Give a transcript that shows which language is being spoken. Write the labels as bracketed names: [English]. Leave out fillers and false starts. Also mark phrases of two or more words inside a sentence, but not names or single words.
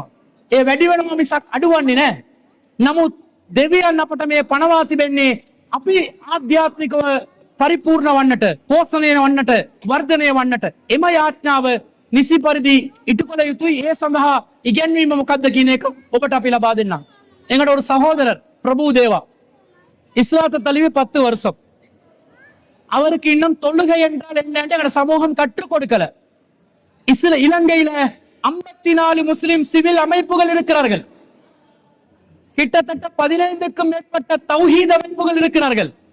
[Sinhala] ඒ වැඩි වෙනවා මිසක් අඩුවන්නේ නැහැ. නමුත් දෙවියන් අපට මේ පණවා තිබෙන්නේ අපි ආධ්‍යාත්මිකව පරිපූර්ණ වන්නට, පෝෂණය වන්නට, වර්ධනය වන්නට. එම යාඥාව නිසි පරිදි ඉටු කළ යුතුයි. ඒ සඳහා ඉගැන්වීම මොකක්ද කියන එක ඔබට අපි ලබා දෙන්නම්. [Tamil] எங்களோட ஒரு சகோதரர் பிரபு தேவா இஸ்லாத்தை தழுவி 10 வருஷம். அவருக்கு இன்னும் தொழுகை என்றால் என்ன எங்க சமூகம் கற்றுக் கொடுக்கல. இலங்கையில 54 முஸ்லிம் சிவில் அமைப்புகள் இருக்கிறார்கள். கிட்டத்தட்ட 15க்கும் மேற்பட்ட தௌஹீத் அமைப்புகள் இருக்கிறார்கள்.